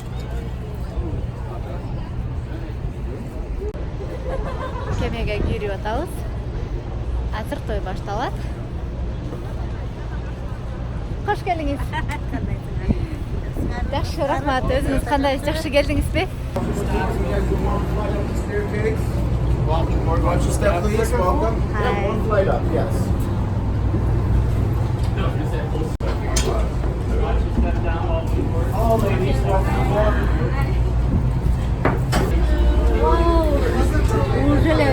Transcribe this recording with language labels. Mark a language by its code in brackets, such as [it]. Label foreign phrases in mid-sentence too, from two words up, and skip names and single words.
[ky] Кемеге кирип атабыз. Азыр той башталат. Кош келиңиз. Жакшы, рахмат. Өзүңүз кандайсыз? Жакшы келдиңизби? [en] Watch your step, please. Welcome. One flight up, yes. All ladies, welcome. Ужеле.